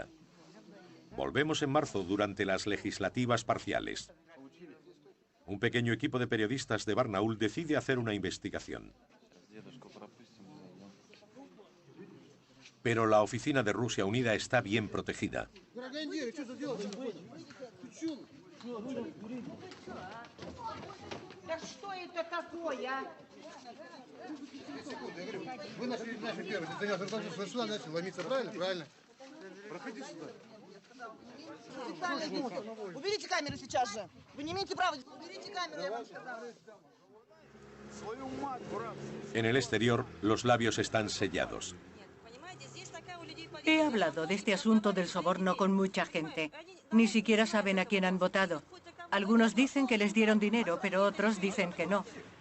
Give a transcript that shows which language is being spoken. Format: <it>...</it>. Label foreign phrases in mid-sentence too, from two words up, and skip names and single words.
<es>Volvemos en marzo durante las legislativas parciales. Un pequeño equipo de periodistas de Barnaul decide hacer una investigación. Pero la oficina de Rusia Unida está bien protegida.</es> <ru>Что это такое? Вы наши первые. Сюда начали ломиться, правильно? Правильно. Проходи сюда. Уберите камеры сейчас же. Вы не имеете права. Уберите камеры, я вам сказала.</ru> <es>En el exterior, los labios están sellados. He hablado de este asunto del soborno con mucha gente. Ni siquiera saben a quién han votado. Algunos dicen que les dieron dinero, pero otros dicen que no.</es>